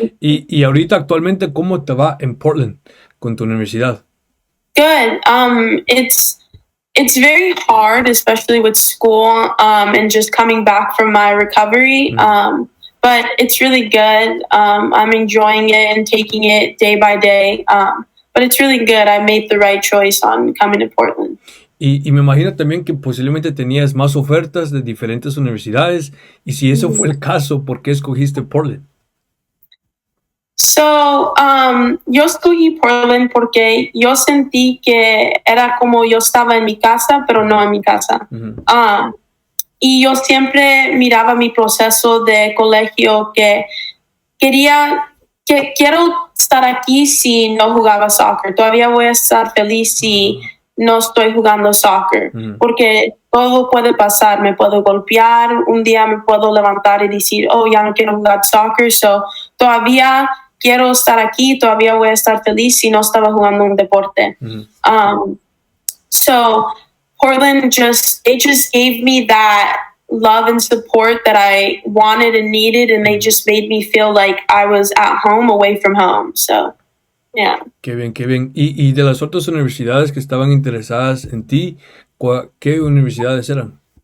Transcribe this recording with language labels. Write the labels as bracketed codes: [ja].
[es] Y ahorita actualmente, ¿cómo te va en Portland con tu universidad? [en] Good. It's very hard, especially with school and just coming back from my recovery. But it's really good. I'm enjoying it and taking it day by day. But it's really good. I made the right choice on coming to Portland. [es] Y me imagino también que posiblemente tenías más ofertas de diferentes universidades. Y si eso fue el caso, ¿por qué escogiste Portland? So, yo escogí Portland porque yo sentí que era como yo estaba en mi casa, pero no en mi casa. Y yo siempre miraba mi proceso de colegio que quiero estar aquí si no jugaba soccer. Todavía voy a estar feliz si no estoy jugando soccer, porque todo puede pasar. Me puedo golpear, un día me puedo levantar y decir, oh, ya no quiero jugar soccer. So, todavía quiero estar aquí, todavía voy a estar feliz si no estaba jugando un deporte. [en] So Portland just gave me that love and support that I wanted and needed, and they just made me feel like I was at home away from home. So, yeah. [es] Qué bien, qué bien. Y de las otras universidades que estaban interesadas en ti, ¿qué universidades eran?